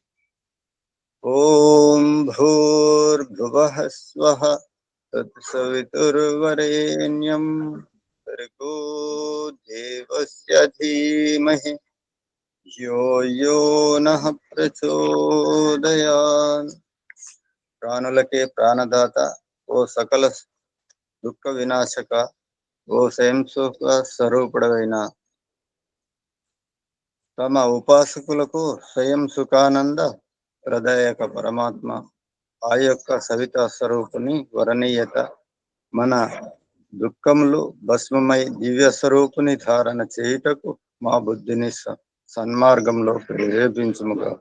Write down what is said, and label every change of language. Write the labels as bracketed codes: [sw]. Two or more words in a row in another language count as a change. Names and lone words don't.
[sa] ॐ भूर्भुवः स्वः तत्सवितुर्वरेण्यं भर्गो देवस्य धीमहि यो नः प्रचोदयात्। [te] ప్రాణులకే ప్రాణదాత ఓ సకల దుఃఖ వినాశక ఓ స్వయం సుఖ స్వరూపుడైన తమ ఉపాసకులకు స్వయం సుఖానంద ప్రదాయక పరమాత్మ ఆ యొక్క సవితా స్వరూపుని వరణీయత మన దుఃఖములు భస్మమై దివ్య స్వరూపుని ధారణ చేయుటకు మా బుద్ధిని సన్మార్గంలో ప్రేరేపించుముగాక.